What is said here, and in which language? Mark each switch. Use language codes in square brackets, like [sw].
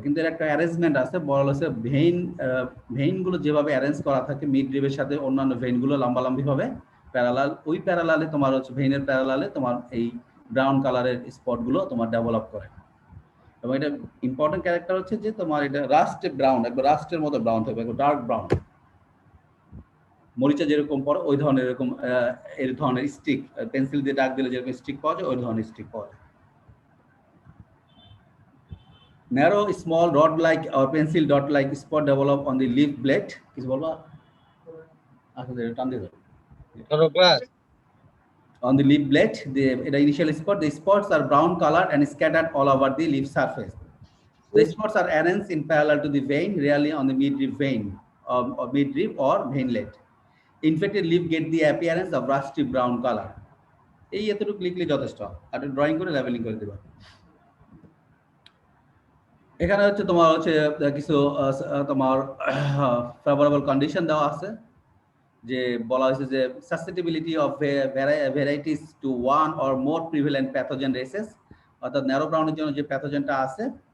[bn] কিন্তু এর একটা অ্যারেঞ্জমেন্ট আছে, বলা হচ্ছে ভেইনগুলো যেভাবে অ্যারেঞ্জ করা থাকে মিড রিবের সাথে অন্যান্য ভেইনগুলো লম্বালম্বি ভাবে প্যারালাল, ওই প্যারালালে তোমার হচ্ছে ভেইনের প্যারালালে তোমার এই ব্রাউন কালারের স্পটগুলো তোমার ডেভেলপ করে। এবং এটা ইম্পর্টেন্ট ক্যারেক্টার হচ্ছে যে তোমার এটা রাস্টে ব্রাউন, একবার রাস্টের মতো ব্রাউন থাকবে, একবার ডার্ক ব্রাউন, মরিচা যেরকম পড়ে ওই ধরনের এরকম এই ধরনের স্টিক, পেন্সিল দিয়ে দাগ দিলে যেরকম স্টিক পাওয়া যায় ওই ধরনের স্টিক পাওয়া যায়। [en] narrow small rod like or pencil dot like spot develop on the leaf blade, [bn] কিছু বলবা? আসলে টান দিয়ে দাও। [en] On the leaf blade, the initial spot, the spots are brown color and scattered all over the leaf surface. The spots are arranged in parallel to the vein, rarely on the midrib vein or midrib or veinlet. Infected leaf get the appearance of rusty brown color. [bn] এই এতটুকু লিখলে যথেষ্ট, আর drawing করে leveling করে দেবা। এখানে হচ্ছে তোমার হচ্ছে কিছু তোমার ফেভারেবল কন্ডিশন দেওয়া আছে, যে বলা হয়েছে যে [en] susceptibility of varieties to one or more prevalent pathogen races, [bn] অর্থাৎ ন্যারো ব্রাউনের জন্য যে প্যাথোজেনটা আছে,